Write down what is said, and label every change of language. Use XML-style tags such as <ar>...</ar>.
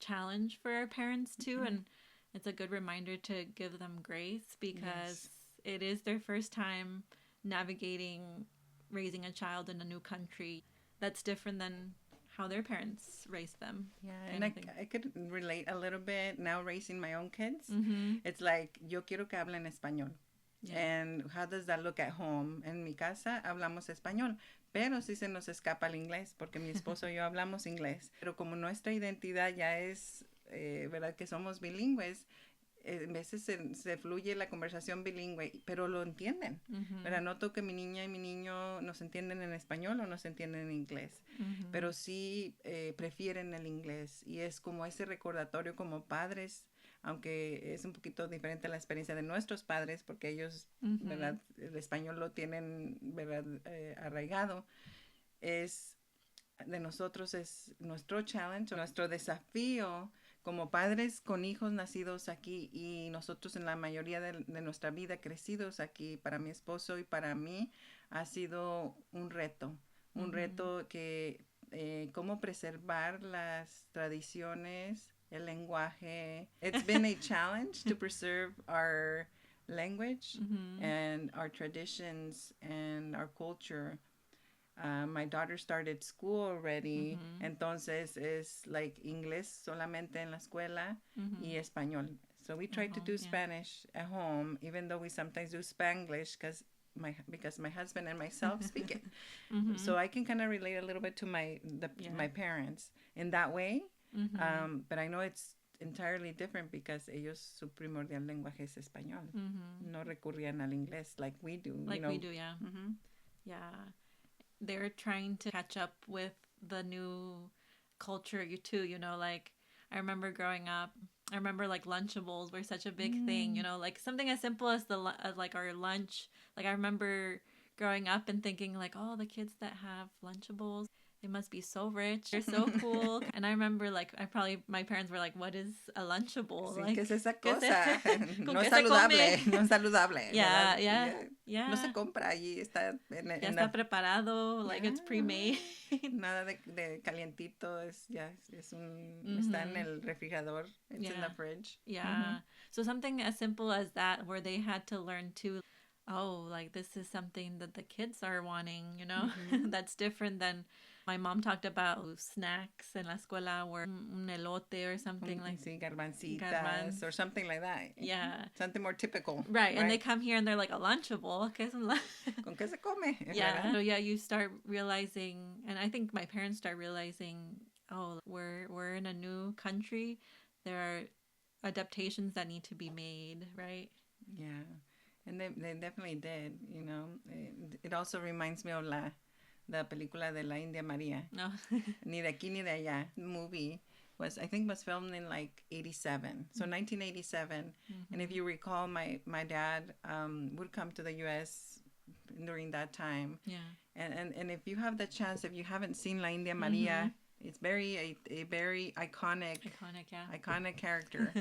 <en>Challenge for our parents too, and it's a good reminder to give them grace because it is their first time navigating raising a child in a new country. That's different than how their parents raised them. Yeah, and I could relate a little bit now raising my own kids. It's like,</en> <es>yo quiero que hablen español.</es> <en>Yeah. And how does that look at home?</en> <es>En mi casa hablamos español, pero sí se nos escapa el inglés, porque mi esposo y yo hablamos inglés. Pero como nuestra identidad ya es, ¿verdad? Que somos bilingües, a veces se fluye la conversación bilingüe, pero lo entienden. ¿Verdad? Noto que mi niña y mi niño nos entienden en español o nos entienden en inglés, pero sí prefieren el inglés. Y es como ese recordatorio como padres, aunque es un poquito diferente la experiencia de nuestros padres, porque ellos, ¿verdad? El español lo tienen, ¿verdad? Arraigado. De nosotros es nuestro challenge, nuestro desafío como padres con hijos nacidos aquí y nosotros en la mayoría de nuestra vida crecidos aquí. Para mi esposo y para mí ha sido un reto que cómo preservar las tradiciones, el lenguaje.</es> <en>It's been a challenge to preserve our language and our traditions and our culture. My daughter started school already,</en> <es>entonces es</es> <en>like</en> <es>inglés solamente en la escuela y español.</es> <en>So we try to do Spanish at home, even though we sometimes do Spanglish because my husband and myself speak it. So I can kind of relate a little bit to my parents in that way. But I know it's entirely different because</en> <es>ellos su primordial lenguaje es español. No recurrían al inglés</es> <en>like we do. We do, yeah. Yeah. They're trying to catch up with the new culture too, like I remember growing up, like Lunchables were such a big thing, like something as simple as like our lunch. Like I remember growing up and thinking like, oh, the kids that have Lunchables, they must be so rich, they're so cool. And I remember like my parents were like, what is a Lunchable?</en> <es>Sí,</es> <en>like,</en> <es>¿qué es esa cosa? No es saludable, no es saludable.</es> <en>Yeah.</en> <es>No se compra allí, está está preparado,</es> <en>like it's pre-made.</en> <es>Nada de calientito, está en el refrigerador,</es> <en>it's in the fridge. Yeah. So something as simple as that, where they had to learn to, oh, like this is something that the kids are wanting, that's different than My mom talked about snacks in</en> <es>la escuela</es> <en>were</en> <es>un elote</es> <en>or something like</en> <es>Sí, garbancitas garbanz.</es> <en>or something like that. Yeah. Something more typical. Right. And they come here and they're like a Lunchable.</en> <es>¿Qué es un ¿Con qué se come?</es> <en>Yeah. So yeah, you start realizing, and I think my parents start realizing, oh, we're in a new country. There are adaptations that need to be made, right? Yeah. And they definitely did, you know. It also reminds me of the</en> <es>película de la</es> <en>India María. No. Ni de Aquí, Ni de Allá movie I think was filmed in like 87. So 1987. Mm-hmm. And if you recall, my dad would come to the U.S. during that time. Yeah. And if you have the chance, if you haven't seen La India María, it's a very iconic character.</en>